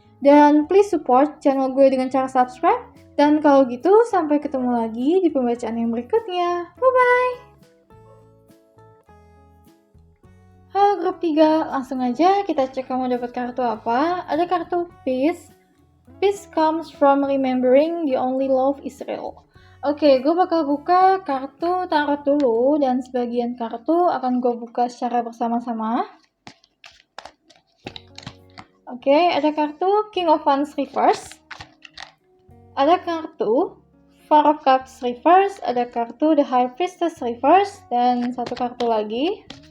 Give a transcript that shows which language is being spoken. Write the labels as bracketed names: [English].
[Indonesian] Dan [English] please support [Indonesian] channel gue dengan cara subscribe. Dan kalau gitu, sampai ketemu lagi di pembacaan yang berikutnya. Bye-bye! Halo grup ketiga, langsung aja kita cek kamu dapat kartu apa. Ada kartu Peace. [English] Peace comes from remembering the only love is real. [Indonesian] Oke, gue bakal buka kartu tarot dulu dan sebagian kartu akan gue buka secara bersama-sama. Oke, ada kartu King of Wands Reverse. Ada kartu Four of Cups Reverse, ada kartu The High Priestess Reverse, dan satu kartu lagi.